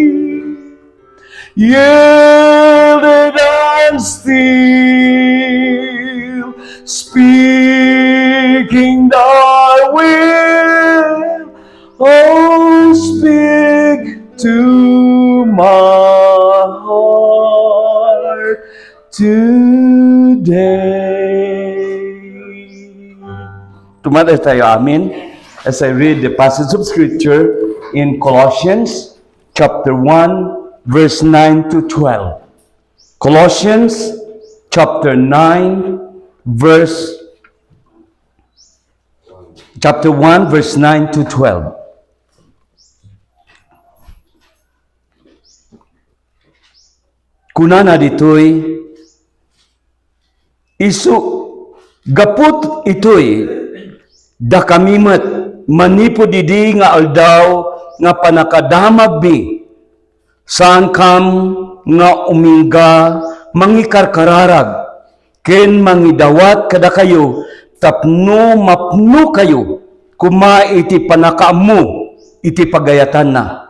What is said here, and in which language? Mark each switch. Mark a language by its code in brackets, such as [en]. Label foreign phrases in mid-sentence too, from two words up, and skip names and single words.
[en] Yielded and still, speaking thy will, oh, speak to my heart today. [ilo] Tumatas tayo, amin, [en] as I read the passage of scripture in Colossians chapter 1, verse 9 to 12. Colossians chapter 9, chapter 1, verse 9 to 12. [ilo] Kunana ditoy, isu gaput itoy, da kamimet manipo didi nga aldaw nga panakadamag bi, saan kam nga umingga mangikarkararag, ken mangidawat kada kayo, tapno mapno kayo, kuma iti panakaamu, iti pagayatan na.